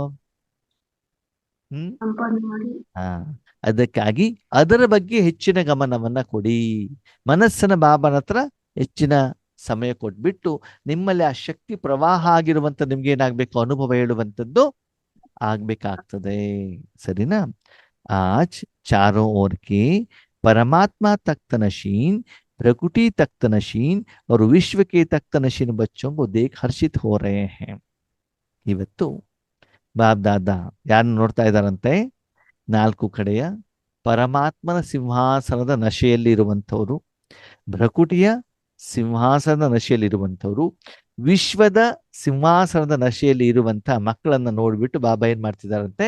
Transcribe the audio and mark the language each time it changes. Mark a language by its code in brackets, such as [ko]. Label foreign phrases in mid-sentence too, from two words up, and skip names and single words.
[kn] ಸಂಪಾದನೆ ಮಾಡಿ. ಹಾ, ಅದಕ್ಕಾಗಿ ಅದರ ಬಗ್ಗೆ ಹೆಚ್ಚಿನ ಗಮನವನ್ನ ಕೊಡಿ. ಮನಸ್ಸನ್ನ ಬಾಬನ ಹತ್ರ ಹೆಚ್ಚಿನ ಸಮಯ ಕೊಟ್ಬಿಟ್ಟು ನಿಮ್ಮಲ್ಲಿ ಆ ಶಕ್ತಿ ಪ್ರವಾಹ ಆಗಿರುವಂತ ನಿಮ್ಗೆ ಏನಾಗ್ಬೇಕು? ಅನುಭವ ಹೇಳುವಂಥದ್ದು ಆಗ್ಬೇಕಾಗ್ತದೆ. ಸರಿನಾ? [hi] आज चारों ओर के परमात्मा तख्त नशीन, प्रकृति तख्त नशीन और विश्व के तख्त नशीन बच्चों को देख हर्षित हो रहे हैं. [kn] ಇವತ್ತು ಬಾಬ್ ದಾದಾ ಯಾರನ್ನು ನೋಡ್ತಾ ಇದ್ದಾರಂತೆ? ನಾಲ್ಕು ಕಡೆಯ ಪರಮಾತ್ಮನ ಸಿಂಹಾಸನದ ನಶೆಯಲ್ಲಿರುವಂಥವ್ರು, ಭ್ರಕುಟಿಯ ಸಿಂಹಾಸನದ ನಶೆಯಲ್ಲಿರುವಂಥವ್ರು, ವಿಶ್ವದ ಸಿಂಹಾಸನದ ನಶೆಯಲ್ಲಿ ಇರುವಂತ ಮಕ್ಕಳನ್ನ ನೋಡ್ಬಿಟ್ಟು ಬಾಬಾ ಏನ್ ಮಾಡ್ತಿದಾರಂತೆ?